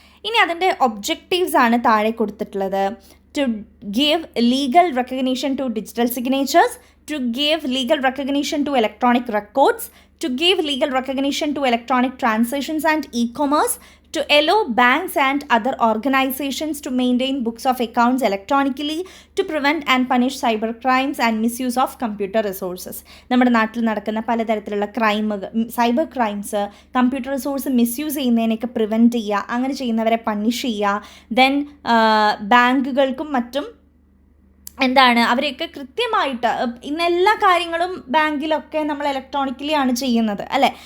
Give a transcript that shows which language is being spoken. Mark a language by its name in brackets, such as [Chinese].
[Malayalam] ഇനി അതിൻ്റെ ഒബ്ജക്റ്റീവ്സ് ആണ് താഴെ കൊടുത്തിട്ടുള്ളത്. [English] To give legal recognition to digital signatures, to give legal recognition to electronic records, to give legal recognition to electronic transactions and e-commerce, to allow banks and other organizations to maintain books of accounts electronically, to prevent and punish cyber crimes and misuse of computer resources. [Malayalam] നമ്മുടെ നാട്ടിൽ നടക്കുന്ന പലതരത്തിലുള്ള cyber crimes, computer resource misuse ചെയ്യുന്നതിനൊക്കെ prevent ചെയ്യുക, അങ്ങനെ ചെയ്യുന്നവരെ punish ചെയ്യുക. Then ബാങ്കുകൾക്കും മറ്റും അവരെയൊക്കെ കൃത്യമായിട്ട് ഇന്ന് എല്ലാ കാര്യങ്ങളും ബാങ്കിലൊക്കെ നമ്മൾ ഇലക്ട്രോണിക്കലി ആണ് ചെയ്യുന്നത് അല്ലേ.